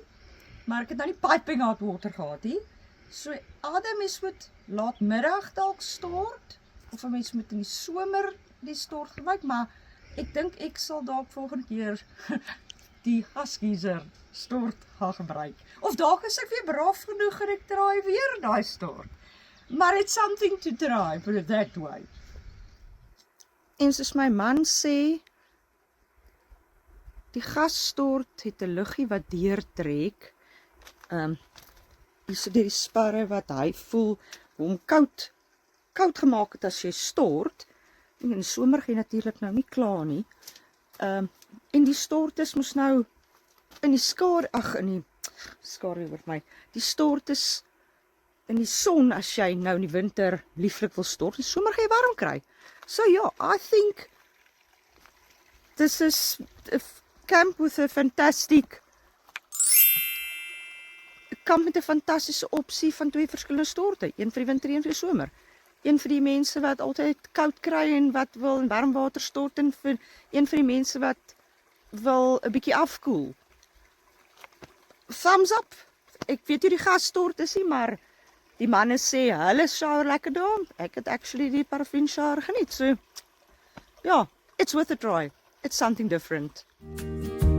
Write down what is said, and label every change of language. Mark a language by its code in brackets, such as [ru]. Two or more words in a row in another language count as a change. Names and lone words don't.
[af] Maar ek het nou nie [en] piping hot water [af] gehad nie. So Adam is moet laatmiddag dalk stort, of 'n mens moet in die somer die stort gebruik, maar ek dink ek sal dalk volgende keer die gasgeyser stort gaan gebruik. Of dalk is ek weer braaf genoeg en ek draai weer daai stort. [en] Maar it's something to try, put it that way. [af] En soos my man sê, die gasstort het 'n luggie wat deurtrek. Hierso deur die sparre wat hy voel hom koud gemaak het as jy stort. En in die somer gaan jy natuurlik nou nie klaar nie. En die stort is mos nou in die skare oor my. Die stort is in die son as jy nou in die winter lieflik wil stort. In die somer gaan jy warm kry. So ja, [en] I think this is a camp with a fantastic [af] kamp met 'n fantastiese opsie van twee verskillende storte. Een vir die winter, een vir die somer. Een vir die mense wat altyd koud kry en wat wil in warm water stort, en een vir die mense wat wil 'n bietjie afkoel. [en] Thumbs up. [af] Ek weet hoe die gasstort is nie, maar die manne sê hulle shower lekker daar. Ek het actually die parafin shower geniet. So ja, [en] it's worth a try. It's something different.